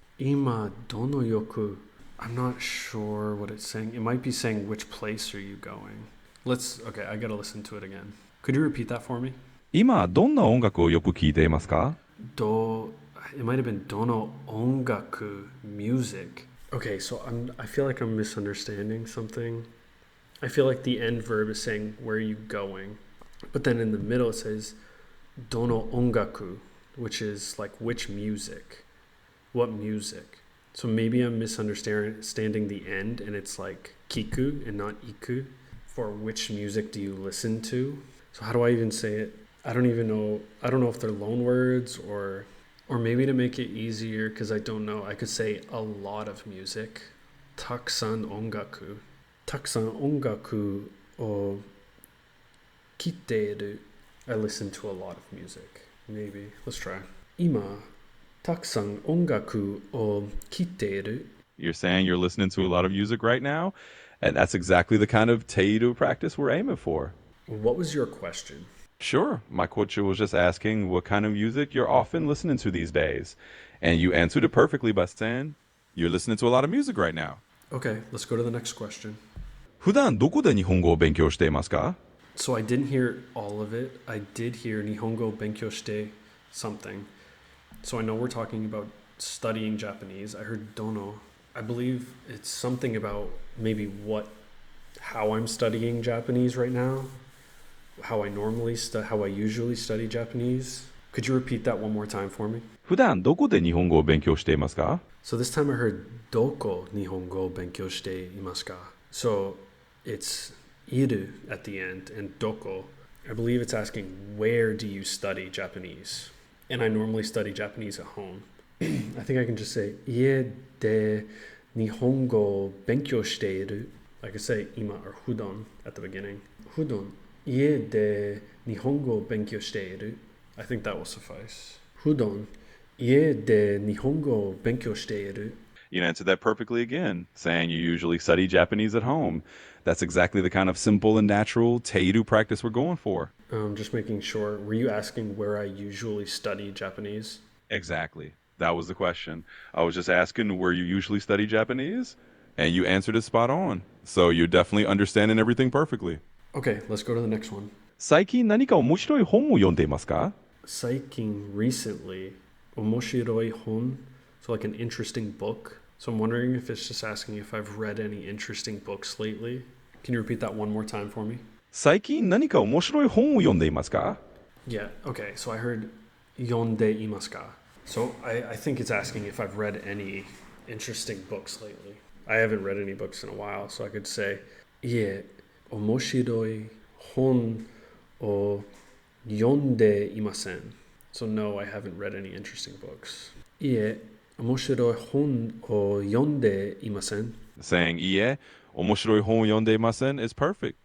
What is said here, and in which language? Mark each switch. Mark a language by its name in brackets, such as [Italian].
[Japanese] 今どのよく [English] I'm not sure what it's saying. It might be saying which place are you going. Okay, I gotta listen to it again. Could you repeat that for me? [Japanese] 今、どんな音楽をよく聴いていますか？ [English] Do, it might have been [Japanese] dono ongaku, [English] music. Okay, so I feel like I'm misunderstanding something. I feel like the end verb is saying where are you going, but then in the middle it says [Japanese] dono ongaku, [English] which is like which music, what music. So maybe I'm misunderstanding the end and it's like kiku and not iku. For which music do you listen to? So how do I even say it? I don't even know. I don't know if they're loan words or maybe to make it easier because I don't know. I could say a lot of music. [Japanese] Takusan ongaku. Takusan ongaku o kitteru. [English] I listen to a lot of music. Maybe. Let's try. [Japanese] Ima たくさん音楽を聴いている. [English] You're saying you're listening to a lot of music right now, and that's exactly the kind of teiru practice we're aiming for. What was your question? Sure, my question was just asking what kind of music you're often listening to these days. And you answered it perfectly by saying you're listening to a lot of music right now. Okay, let's go to the next question. [Japanese] 普段どこで日本語を勉強していますか？ [English] So I didn't hear all of it. I did hear [Japanese] Nihongo Benkyou shite [English] something. So I know we're talking about studying Japanese. I heard dono. I believe it's something about maybe how I'm studying Japanese right now, how I usually study Japanese. Could you repeat that one more time for me? [Japanese] 普段どこで日本語を勉強していますか？ [English] So this time I heard [Japanese] doko Nihongo Benkyou shite imasu ka? [English] So it's iru at the end and doko. I believe it's asking where do you study Japanese? And I normally study Japanese at home. I think I can just say [Japanese] 家で日本語を勉強している. [English] I could say 今 or 普段 at the beginning. [Japanese] 普段家で日本語を勉強している. [English] I think that will suffice. [Japanese] 普段家で日本語を勉強している. [English] You answered that perfectly again, saying you usually study Japanese at home. That's exactly the kind of simple and natural teiru practice we're going for. Just making sure. Were you asking where I usually study Japanese? Exactly. That was the question. I was just asking where you usually study Japanese, and you answered it spot on. So you're definitely understanding everything perfectly. Okay, let's go to the next one. [Japanese] 最近何か面白い本を読んでいますか？ [English] Saiking recently, [Japanese] omoshiroi hon, [English] so like an interesting book. So I'm wondering if it's just asking if I've read any interesting books lately. Can you repeat that one more time for me? [Japanese] 最近何か面白い本を読んでいますか？ [English] Yeah, okay, so I heard [Japanese] yonde imasu ka. [English] So I think it's asking if I've read any interesting books lately. I haven't read any books in a while, so I could say, yeah, [Japanese] omoshiroi hon o yonde imasen. [English] So no, I haven't read any interesting books. [Japanese] Yeah, omoshiroi hon o yonde imasen. [English] Saying [Japanese] いいえ、面白い本を読んでいません [English] is perfect.